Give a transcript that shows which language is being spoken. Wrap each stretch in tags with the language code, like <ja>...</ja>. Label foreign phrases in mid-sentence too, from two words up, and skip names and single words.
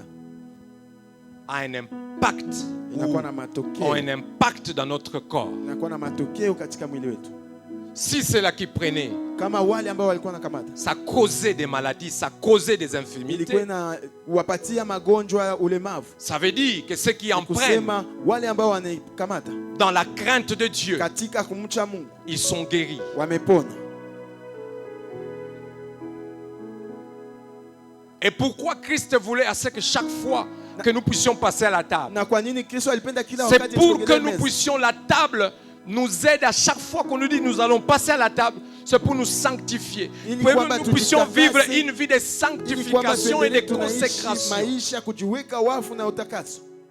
<fr>a un impact,</fr> <sw>inakuwa na</sw> <fr>ont</fr> <sw>matokeo,</sw> <fr>un impact dans notre corps.</fr> <sw>inakuwa na matokeo katika mwili wetu.</sw> <fr>Si c'est là qui prenait,</fr> <sw>Kama wale ambao walikuwa nakamata,</sw> <fr>ça causait des maladies, ça causait des</fr> <sw>ilikuwa</sw> <fr>infirmités.</fr> <sw>na wapatia magonjwa ya ulemavu.</sw> <fr>Ça veut dire que ceux qui en prennent</fr> <sw>Kusema wale ambao wanaikamata</sw> <fr>dans la crainte de Dieu,</fr> <sw>katika kumcha Mungu</sw> <fr>ils sont guéris.</fr> <sw>wamepona.</sw> <fr>Et pourquoi Christ voulait à ce que chaque fois que nous puissions passer à la table,</fr> <sw>Na kwa nini Kristo alipenda kila</sw> <fr>c'est</fr> <sw>wakati</sw> <fr>pour que</fr> <sw>tusogelee</sw> <fr>nous</fr> <sw>meza?</sw> <fr>puissions, la table nous aide à chaque fois qu'on nous dit nous allons passer à la table, c'est pour nous sanctifier.</fr> <sw>Ili</sw> <fr>Pour</fr> <sw>kwamba</sw> <fr>que nous puissions vivre</fr> <sw>tujitakase,</sw> <fr>une vie de</fr> <sw>ili kwamba</sw> <fr>sanctification et de</fr> <sw>tuendelee tunaishi</sw> <fr>consécration.</fr> <sw>maisha kujiweka wafu na utakaso.</sw>